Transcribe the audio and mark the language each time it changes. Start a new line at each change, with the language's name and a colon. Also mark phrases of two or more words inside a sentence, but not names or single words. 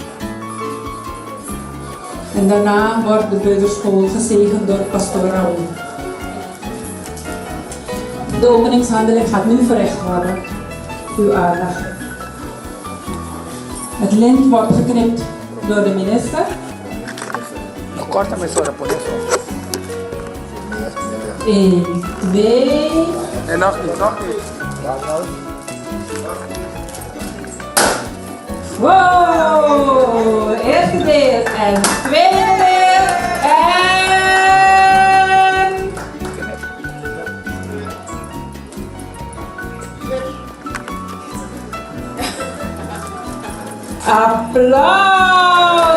Dutch: En daarna wordt de kleuterschool gezegend door pastoor Raoul. De openingshandeling gaat nu verricht worden. Uw aandacht. Het lint wordt geknipt door de minister.
Portuguese: Corta-me só por isso.
Dutch: 1, 2. En nog niet, nog niet. Wow! Eerste deel en tweede deel en... Applaus!